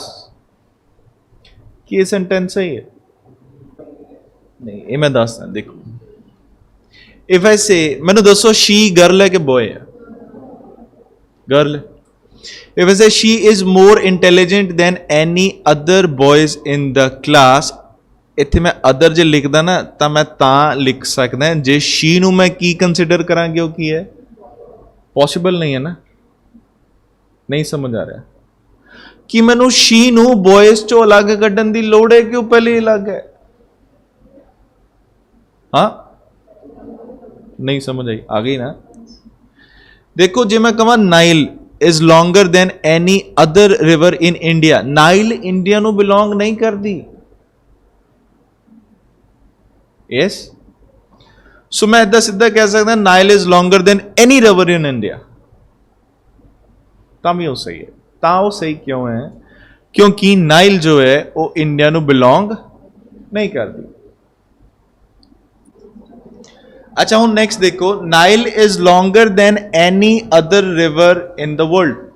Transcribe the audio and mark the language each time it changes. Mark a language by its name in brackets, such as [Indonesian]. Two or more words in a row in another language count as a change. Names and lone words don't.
[Punjabi] ਕੀ ਇਹ ਸੈਂਟੈਂਸ ਸਹੀ ਹੈ? ਨਹੀਂ, ਇਹ ਮੈਂ ਦੱਸਦਾ। ਦੇਖੋ, [English] if I say, [Punjabi] ਮੈਨੂੰ ਦੱਸੋ [English] she girl [Punjabi] ਹੈ ਕਿ boy ਹੈ? [English] girl। if I say she is more intelligent than any other boys in the class, [Punjabi] ਇੱਥੇ ਮੈਂ ਅਦਰ ਜੇ ਲਿਖਦਾ ਨਾ ਤਾਂ ਮੈਂ ਤਾਂ ਲਿਖ ਸਕਦਾ ਜੇ ਸ਼ੀ ਨੂੰ ਮੈਂ ਕੀ ਕੰਸੀਡਰ ਕਰਾਂਗੇ, ਉਹ ਕੀ ਹੈ? ਪੋਸੀਬਲ ਨਹੀਂ ਹੈ ਨਾ। ਨਹੀਂ ਸਮਝ ਆ ਰਿਹਾ ਕਿ ਮੈਨੂੰ ਸ਼ੀ ਨੂੰ ਬॉयਜ਼ ਚੋਂ ਅਲੱਗ ਕੱਢਣ ਦੀ ਲੋੜ ਹੈ ਕਿ ਉਹ ਪਹਿਲੇ ਹੀ ਅਲੱਗ ਹੈ? ਹਾਂ, ਨਹੀਂ ਸਮਝ ਆਈ? ਆ ਗਈ ਨਾ। ਦੇਖੋ, ਜੇ ਮੈਂ ਕਹਾਂ [English] Nile is longer than any other river in India, [Punjabi] ਨਾਈਲ ਇੰਡੀਆ ਨੂੰ ਬਿਲੋਂਗ ਨਹੀਂ ਕਰਦੀ। [English] yes, so [Punjabi] ਮੈਂ ਇੱਦਾਂ ਸਿੱਧਾ ਕਹਿ ਸਕਦਾ [English] Nile is longer than any river in India, [Punjabi] ਤਾਂ ਵੀ ਉਹ ਸਹੀ ਹੈ। ਤਾਂ ਉਹ ਸਹੀ ਕਿਉਂ ਹੈ? ਕਿਉਂਕਿ ਨਾਈਲ ਜੋ ਹੈ ਉਹ ਇੰਡੀਆ ਨੂੰ ਬਿਲੋਂਗ ਨਹੀਂ ਕਰਦੀ। ਅੱਛਾ, ਹੁਣ ਨੈਕਸਟ ਦੇਖੋ, [English] Nile is longer than any other river in the world.